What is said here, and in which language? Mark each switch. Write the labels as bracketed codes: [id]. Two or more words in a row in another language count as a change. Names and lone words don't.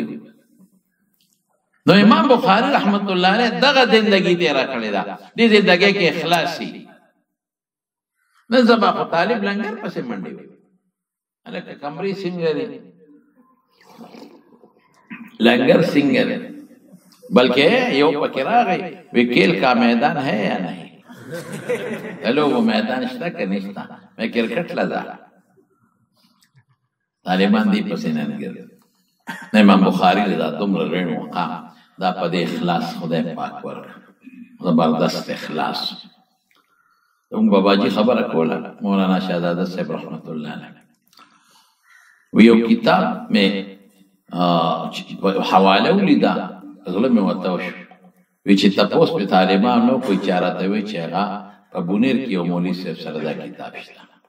[ps] نو امام بخاري [ar] رحمت الله علیه [ps] دغه زندګي تېره کړې ده. دې زندګۍ کې اخلاصي نن سبا خو طالب لنګر پسې منډې وي. هلکه کمرې څنګه دي لنګر څنګه دی بلکې یو پکې راغی وی [ur] کھیل کا میدان ہے یا نہیں چلو وہ میدان [ps] شته که نشته میں کرکټ لدا طالبان دی پسې نن ګرځي. امام بخاري دا دومره لوی مقام دا په دې اخلاص خدای پاک ورکړ. زبردست اخلاص. زموږ باباجي خبره کوله مولانا شهزاده صاحب [ar] رحمت الله علیه [ps] و یو کتاب مې حواله ولیده زړه مې ورته وشو وی چې تپوس په طالبانو کوئی چاره ته وی چې هغه په بونیر کې یو مولوي صاحب سره دا کتاب شته.